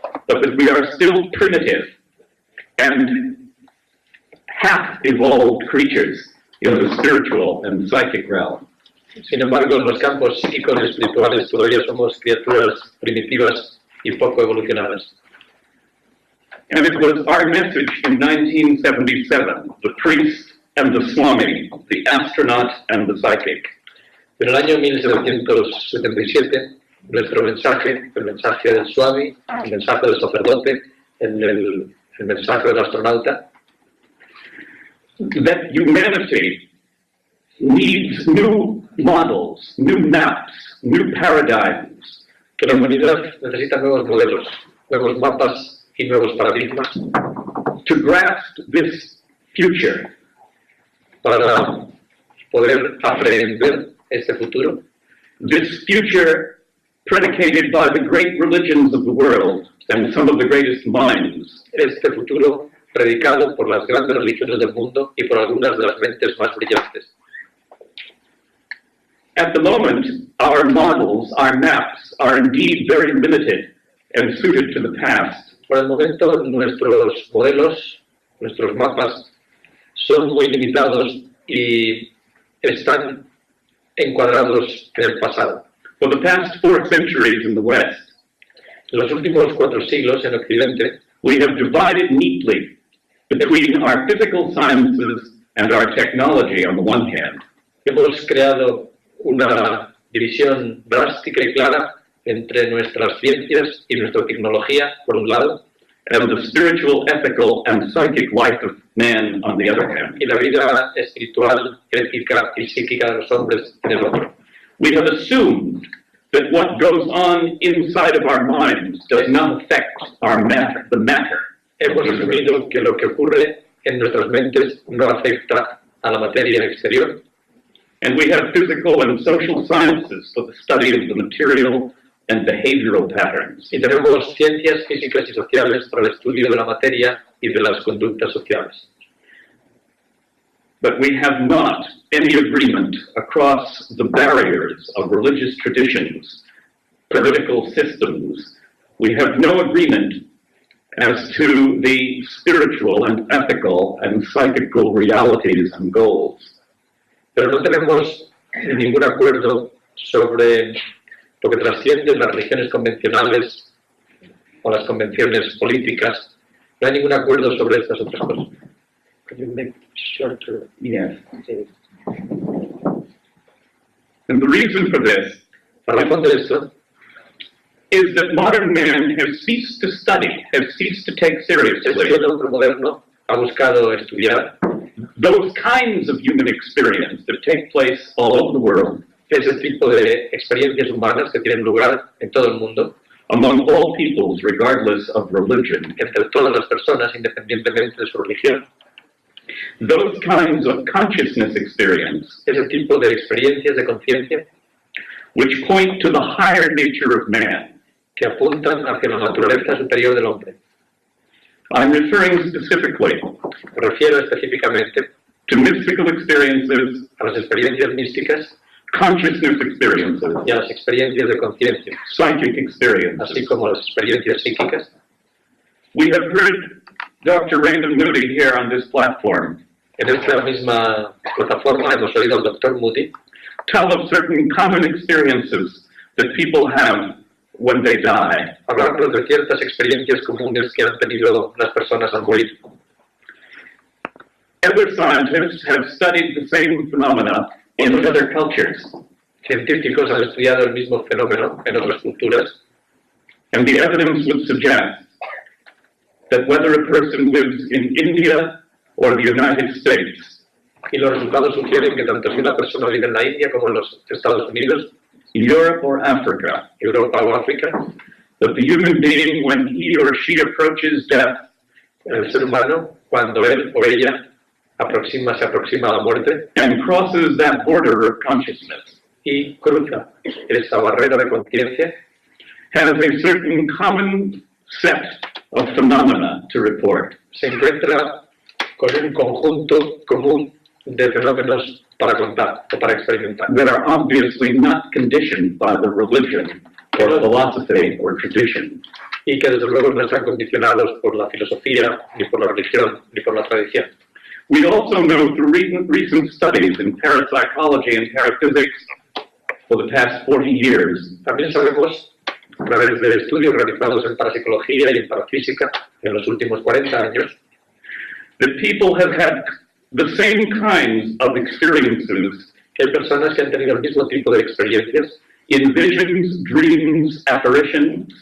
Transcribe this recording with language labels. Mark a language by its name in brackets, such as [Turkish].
[English] But that we are still primitive and half-evolved creatures in the spiritual and psychic realm. [Spanish] Sin embargo, en los campos psíquicos y espirituales todavía somos criaturas primitivas y poco evolucionadas. [English] And it was our message in 1977, the priest and the Swami, the astronaut and the psychic. [Spanish] En el año 1777, nuestro mensaje, el mensaje del Swami, el mensaje del sacerdote, el mensaje del astronauta, [English] that humanity needs new models, new maps, new paradigms, [Spanish] que la humanidad necesita nuevos modelos, nuevos mapas y nuevos paradigmas [English] to grasp this future, [Spanish] para poder aprehender este futuro, [English] this future predicated by the great religions of the world and some of the greatest minds. [Spanish] Este futuro predicado por las grandes religiones del mundo y por algunas de las mentes más brillantes. [English] At the moment, our models, our maps, are indeed very limited and suited to the past. [Spanish] Por el momento, nuestros modelos, nuestros mapas, son muy limitados y están encuadrados en el pasado. [English] For the past 4 centuries in the West, [Spanish] En los últimos 4 siglos en Occidente, [English] we have divided neatly between our physical sciences and our technology on the one hand, [Spanish] Hemos creado una división drástica y clara entre nuestras ciencias y nuestra tecnología, por un lado, [English] and the spiritual, ethical, and psychic life of man on the other hand. [Spanish] y la vida espiritual, ética y psíquica de los hombres en el otro. [English] We have assumed that what goes on inside of our minds does not affect our matter, the matter. [Spanish] Hemos asumido que lo que ocurre en nuestras mentes no afecta a la materia exterior. [English] And we have physical and social sciences for the study of the material and behavioral patterns. [Spanish] Y tenemos ciencias físicas y sociales para el estudio de la materia y de las conductas sociales. [English] But we have not any agreement across the barriers of religious traditions, political systems. We have no agreement as to the spiritual and ethical and psychical realities and goals. [Spanish] Pero no tenemos ningún acuerdo sobre lo que trasciende las religiones convencionales o las convenciones políticas. No hay ningún acuerdo sobre estas otras cosas. [English] Yes. And the reason for this [Spanish] La razón de esto [English] is that modern man has ceased to study, has ceased to take [Spanish] es que [English] seriously [Spanish] el hombre moderno ha buscado estudiar [English] those kinds of human experience that take place all over the world, [Spanish] ese tipo de experiencias humanas que tienen lugar en todo el mundo, [English] among all peoples, regardless of religion. [Spanish] entre todas las personas, independientemente de su religión. [English] Those kinds of consciousness experience, [Spanish] Ese tipo de experiencias de conciencia [English] which point to the higher nature of man. [Spanish] que apuntan hacia la naturaleza superior del hombre. [English] I'm referring specifically [Spanish] Me refiero específicamente [English] to mystical experiences, [Spanish] a las experiencias místicas [English] consciousness experiences, [Spanish] y a las experiencias de conciencia, [English] psychic [Spanish] así [English] experiences. [Spanish] como las experiencias psíquicas. [English] We have heard Dr. Raymond Moody here on this platform [Spanish] En esta misma plataforma hemos oído al Dr. Moody [English] tell of certain common experiences that people have when they die. [Spanish] hablarnos de ciertas experiencias comunes que han tenido las personas al morir. [English] Other scientists have studied the same phenomena in other cultures, [Spanish] Científicos han estudiado el mismo fenómeno en otras culturas [English] and the evidence would suggest that whether a person lives in India or the United States, [Spanish] y los resultados sugieren que tanto si una persona vive en la India como en los Estados Unidos, [English] Europe or Africa, [Spanish] Europa o África, [English] that the human being, when he or she approaches death, [Spanish] el ser humano, cuando él o ella se aproxima a la muerte [English] and crosses that border of consciousness, [Spanish] y cruza esa barrera de conciencia, [English] has a certain common set of phenomena to report. [Spanish] se encuentra con un conjunto común de fenómenos para contar o para experimentar, [English] that are obviously not conditioned by the religion or philosophy or tradition. [Spanish] y que desde luego no están condicionados por la filosofía, ni por la religión, ni por la tradición. [English] We also know through recent studies in parapsychology and paraphysics for the past 40 years [Spanish] También sabemos, a través de estudios realizados en parapsicología y en parafísica en los últimos 40 años, [English] that people have had the same kinds of experiences [Spanish] que hay personas que han tenido el mismo tipo de experiencias [English] in visions, dreams, apparitions,